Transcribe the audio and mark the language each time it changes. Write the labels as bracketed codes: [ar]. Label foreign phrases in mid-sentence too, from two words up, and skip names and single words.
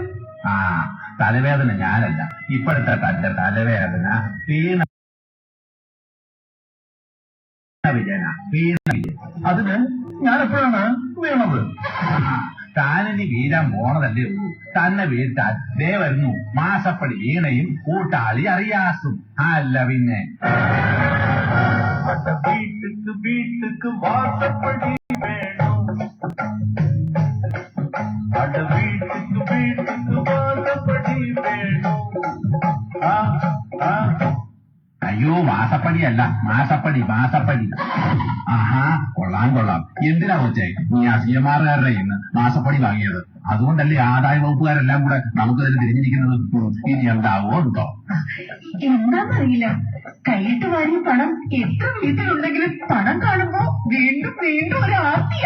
[ml] ആ തലവേദന ഞാനല്ല, ഇപ്പോഴത്തെ തന്റെ തലവേദന വീണ വിജയന. അതിന് ഞാനെപ്പോഴാണ് വീണത്? താനിനി വീഴാൻ പോണതല്ലേ ഉള്ളൂ. തന്നെ വീഴ്ത്താൻ ദേ വരുന്നു മാസപ്പടി വീണയും കൂട്ടാളി അറിയാസും. അല്ല പിന്നെ [ta] வீட்டுக்கு வீட்டுக்கு வாசப்படி வேணும், அட வீட்டுக்கு வீட்டுக்கு வாசப்படி வேணும். ஆ, ஆ. [ml] അയ്യോ മാസപ്പടിയല്ല, മാസപ്പടി. ആഹാ കൊള്ളാം. എന്തിനാ വെച്ചേ നീ അസിയമാറുകാരുടെ ഇന്ന് മാസപ്പടി വാങ്ങിയത്? അതുകൊണ്ടല്ലേ ആദായ വകുപ്പുകാരെല്ലാം കൂടെ നമുക്ക് തന്നെ തിരിഞ്ഞിരിക്കുന്നത്. ഇനി എന്താവോ ഉണ്ടോ? എന്താന്നറിയില്ല, കൈയിട്ട് വാങ്ങിയ പണം എത്ര വീട്ടിലുണ്ടെങ്കിലും പണം കാണുമ്പോ വീണ്ടും വീണ്ടും ഒരു ആർത്തിയാ.